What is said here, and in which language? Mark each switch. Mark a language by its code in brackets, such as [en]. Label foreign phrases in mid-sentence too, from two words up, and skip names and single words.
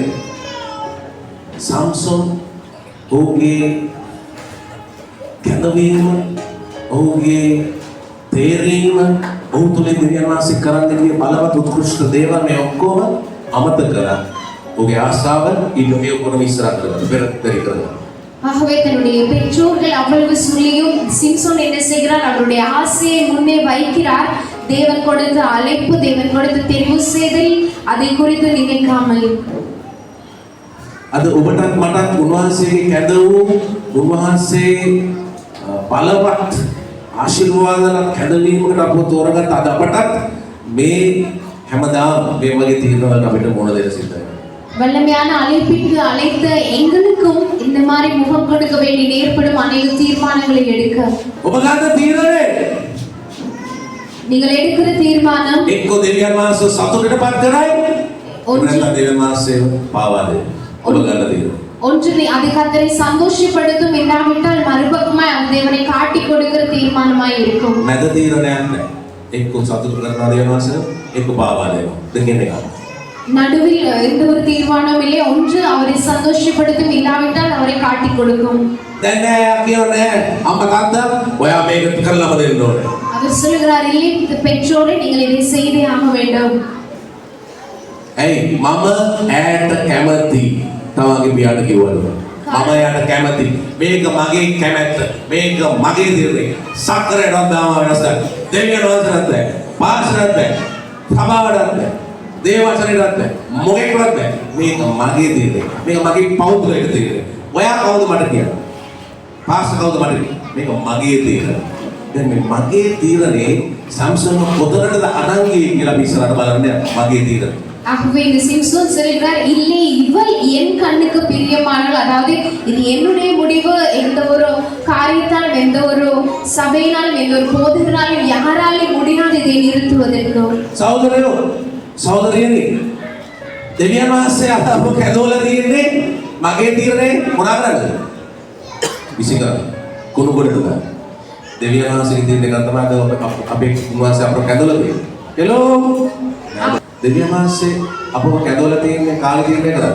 [si] සම්සොන් ඔහුගේ කැඳවීම ඔහුගේ තේරීම ඔහු තුළින් දෙවියන් වහන්සේ කරන්න ගිය බලවත් උත්කෘෂ්ඨ දේවල් මේ ඔක්කොම අමතක කරලා ඔහුගේ ආශාව ඊළඟ ඔක්කොම ඉස්සරහට පෙරතරි කරනවා. [ta] ஆகவே தன்னுடைய பெற்றோர்கள் அவ்வளவு சொல்லியும் சிம்சோன் என்ன செய்கிறார்? அவருடைய ஆசையை முன்னே வைக்கிறார். தேவன் கொடுத்த அழைப்பு, தேவன் கொடுத்த தெரிவு செய்தல், அதை குறித்து நினைக்காமல். [si] අද ඔබටත් මටත් උන්වහන්සේගේ කැඳවූ උන්වහන්සේ බලවත් ආශිර්වාදයක් කැඳවීමකට අපව තෝරගත් අද අපටත් මේ හැමදාම මේ වගේ තීරණවලට අපිට මොන දෙයක් සිද්ධ වෙනවා. [ta] வல்லமையான அழைப்பிற்கு அழைத்த எங்களுக்கும் இந்த மாதிரி முகம் கொடுக்க வேண்டி ஏற்படும் அநேக தீர்மானங்களை எடுக்க. [si] ඔබ ගන්න තීරණය [ta] நீங்கள் எடுக்கிற தீர்மானம் [si] එක්ක දෙවියන් වහන්සේ සතුටටපත් කරයි. නැත්නම් දෙවියන් වහන්සේ පාවා දෙයි. ඔබ ගන්න තීරණය. [ta] ஒன்று அது கர்த்தரை சந்தோஷப்படுத்தும், இல்லாவிட்டால் மறுபக்கமாய் அந்த தேவனை காட்டி கொடுக்கிற தீர்மானமாய் இருக்கும். [si] මැද තීරණයක් නැහැ. එක්ක සතුට කරනවා දෙවියන් වහන්සේ එක්ක පාවා දෙනවා. දෙකෙන් එකක්. [ta] நடுவில் எந்த ஒரு தீர்மானமும் இல்லை. ஒன்று அவரை சந்தோஷப்படுத்தும், இல்லாவிட்டால் அவரை காட்டி கொடுக்கும். [si] දැන් නෑ කියන්නේ අම්මා තාත්තා ඔයා මේක කරලාම දෙන්න ඕනේ. [ta] அவர் சொல்கிறார், இல்லை பெற்றோரே நீங்கள் இதை செய்தே ஆக வேண்டும். [si] ඇයි මම ඈට කැමති තමන්ගේ පියාට කිව්වලු. මම යාට කැමති. මේක මගේ කැමැත්ත. මේක මගේ දිරේ. සක්කරේවත් දාම වෙනස් නැහැ. දෙවියන් වහන්සේට නැහැ. පාස්ටර්ට නැහැ. සභාවටත් නැහැ. දේවචනයටත් නැහැ. මොකෙක්වත් නැහැ. මේක මගේ දිරේ. මේක මගේ පෞද්ගලික දිරේ. ඔයා කවුද මට කියන්නේ? පාස්ටර් කවුද මට කියන්නේ? මේක මගේ දිරේ. දැන් මේ මගේ තීරණේ සම්සන් පොතකටද අරන් ගියේ කියලා අපි ඉස්සරහට බලන්න මගේ තීරණේ. [ta] ஆகவே இந்த சிம்சோன் சொல்கிறார், இல்லை இவள் என் கண்ணுக்கு பிரியமானவள், அதாவது இது என்னுடைய முடிவு. எந்த ஒரு காரியத்தாலும் எந்த ஒரு சபையினாலும் எந்த ஒரு போதகனாலும் யாராலும் முடியாது இதை நிறுத்துவதற்கு. [si] සහෝදරයෝ සහෝදරියනි දෙවියන් වහන්සේ අපව කැදවලා තියෙන්නේ මගේ තීරණේ මොනවා කරන්නද? විසිකර කුණු ගොඩට දාන්න. දෙවියන් වහන්සේගේ තීරණේ ගන්න තමයි අපේ උන්වහන්සේ අපව කැදවලා තියෙන්නේ. හෙලෝ දෙවියන් වහන්සේ අපව කැදවලා තියෙන්නේ කාගේ තීරණේ කරන්නේ?